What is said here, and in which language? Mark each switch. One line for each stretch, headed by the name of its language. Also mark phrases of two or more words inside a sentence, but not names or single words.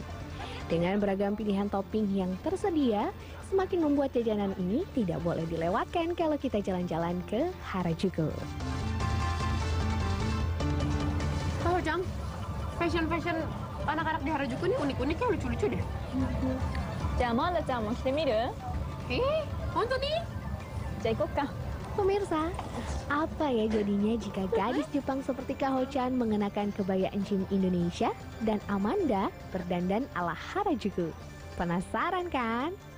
Indonesian: Dengan beragam pilihan topping yang tersedia, semakin membuat jajanan ini tidak boleh dilewatkan kalau kita jalan-jalan ke Harajuku. Halo Cang, fashion anak-anak di Harajuku ini unik-unik ya, lucu-lucu deh.
Japanese: じゃあマンダちゃんも着てみる
Indonesian: Honto nih?
Japanese: じゃあ行こっか
Indonesian: Pemirsa, apa ya jadinya jika gadis Jepang seperti Kak Ho-chan mengenakan kebaya encim Indonesia dan Amanda berdandan ala Harajuku? Penasaran kan?